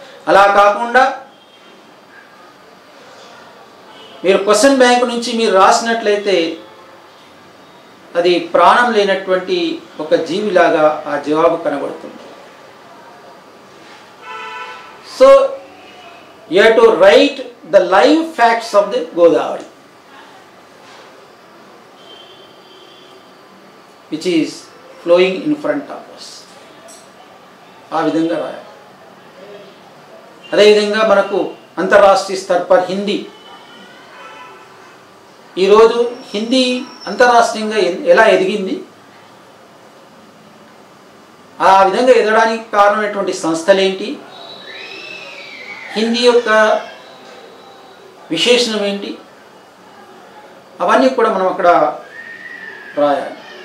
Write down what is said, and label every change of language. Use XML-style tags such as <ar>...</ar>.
<te>అలా కాకుండా మీరు క్వశ్చన్ బ్యాంక్ నుంచి మీరు రాసినట్లయితే అది ప్రాణం లేనటువంటి ఒక జీవిలాగా ఆ జవాబు కనబడుతుంది.</te> <en>So you have to write the live facts of the Godavari, which is flowing in front of us.</en> <te>ఆ విధంగా రాయాలి. అదేవిధంగా మనకు</te> <hi>అంతర్రాష్ట్రీయ స్థర్ పర్</hi> <te>హిందీ, ఈరోజు హిందీ అంతర్రాష్ట్రీయంగా ఎలా ఎదిగింది, ఆ విధంగా ఎదగడానికి కారణమైనటువంటి సంస్థలేంటి, హిందీ యొక్క విశేషణం ఏంటి, అవన్నీ కూడా మనం అక్కడ రాయాలి.</te>